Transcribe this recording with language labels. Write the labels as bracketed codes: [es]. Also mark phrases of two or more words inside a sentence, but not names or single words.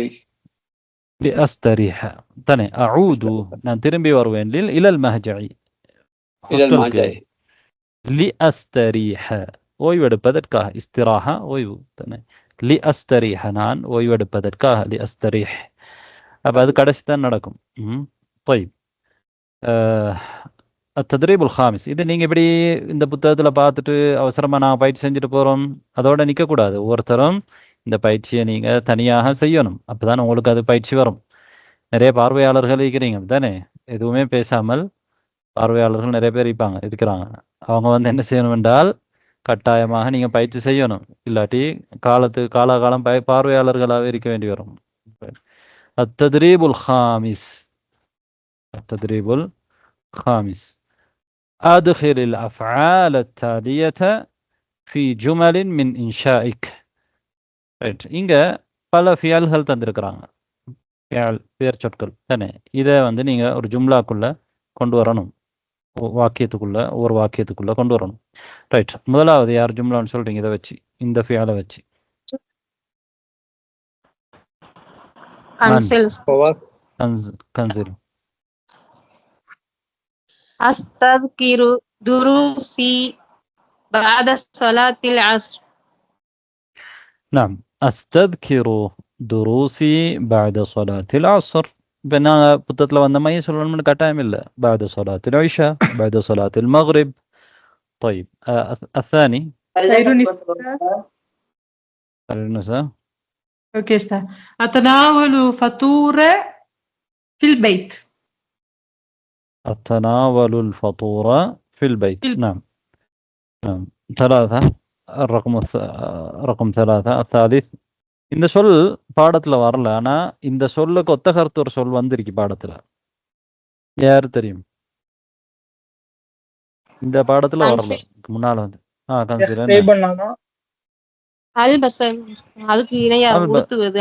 [ar] لأستريح. تاني أعود [ta] நான் திரும்பி வருவேன் [ar] إلى المهجع إلى المهجع [ta] لأستريح ஓய்வெடுப்பதற்காக இஸ்திராஹா ஓய்வு தானே لأستريح நான் ஓய்வெடுப்பதற்காக لأستريح அப்ப அது கடைசி தான் நடக்கும். [ar] طيب التدريب الخامس [ta] இது நீங்க இப்படி இந்த புத்தகத்துல பார்த்துட்டு அவசரமா நான் பயிற்சி செஞ்சுட்டு போறோம் அதோட நிக்க கூடாது. ஒவ்வொருத்தரும் இந்த பயிற்சியை நீங்க தனியாக செய்யணும். அப்பதான் உங்களுக்கு அது பயிற்சி வரும். நிறைய பார்வையாளர்கள் இருக்கிறீங்க தானே, எதுவுமே பேசாமல் பார்வையாளர்கள் நிறைய பேர் இருக்கிறாங்க. அவங்க என்ன செய்யணும் என்றால் கட்டாயமாக நீங்க பயிற்சி செய்யணும். இல்லாட்டி காலாகாலம் பார்வையாளர்களாகவே இருக்க வேண்டி வரும். [ar] التدريب الخامس التدريب الخامس أدخل الأفعال التالية في جمل من إنشائك. [ta] இங்க பல ஃபியல்கள் தந்திருக்கிறாங்க, பேர் சொற்கள் தானே. இதை நீங்க ஒரு ஜும்லாக்குள்ள கொண்டு வரணும், வாக்கியத்துக்குள்ள ஒரு வாக்கியத்துக்குள்ள கொண்டு வரணும். ரைட், முதலாவது யார் ஜும்லான்னு சொல்றீங்க? இதை வச்சு, இந்த ஃபியாலை வச்சு. கன்சில். [ar] أستذكر دروسي بعد صلاة العصر. نعم أستذكر دروسي بعد صلاة العصر. [ta] بنا புத்தகத்துல வந்த மாதிரி சொல்லணும்னு கட்டாயம் இல்லை. [ar] بعد صلاة العشاء بعد صلاة المغرب. طيب الثاني النساء. اوكي استاذ. أتناول فطور في البيت. أتناول الفطور في البيت. نعم نعم. ثلاثة رقم ثلاثة الثالث. [ta] இந்த சொல் பாடத்துல வரல, ஆனா இந்த சொல்லுக்கு ஒத்த கருத்து ஒரு சொல் வந்திருக்கு பாடத்துல. யாரு தெரியும்? இந்த பாடத்துல வரல, முன்னால அதுக்கு இணையா உடுத்துவது.